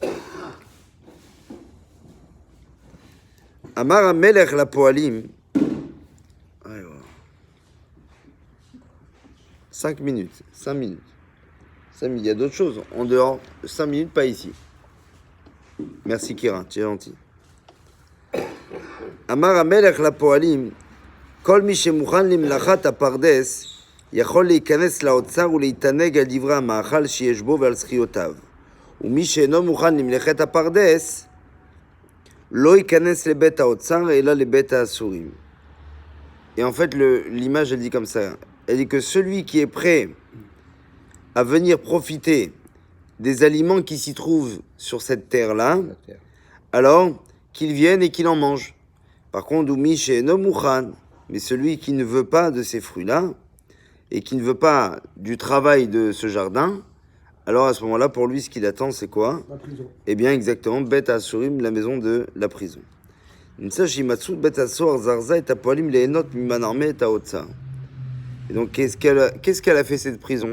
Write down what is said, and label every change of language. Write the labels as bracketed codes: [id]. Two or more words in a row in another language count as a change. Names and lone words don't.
[he] אמר מלך לפועלים. [fr] 5 minutes. Il y a d'autres choses en dehors. 5 minutes, pas ici. Merci Kira, tu es gentil. [he] אמר המלך לפועלים, כל מי שמוכן למלאכת הפרדס, יכול להיכנס לאוצר ולהתענג על דברי המאכל שיש בו ועל זכיותיו. ומי שאינו מוכן למלאכת הפרדס, לא ייכנס לבית האוצר, אלא לבית האסורים. [fr] Et en fait, l'image, elle dit comme ça. Elle dit que celui qui est prêt à venir profiter des aliments qui s'y trouvent sur cette terre-là, alors qu'il vienne et qu'il en mange. Par contre, [he] ומי שאינו מוכן, [fr] mais celui qui ne veut pas de ces fruits-là, et qui ne veut pas du travail de ce jardin, alors à ce moment-là, pour lui, ce qu'il attend, c'est quoi? La prison. Eh bien, exactement, [he] בית אסורים, [fr] la maison de la prison. Et donc, qu'est-ce qu'elle a fait, cette prison?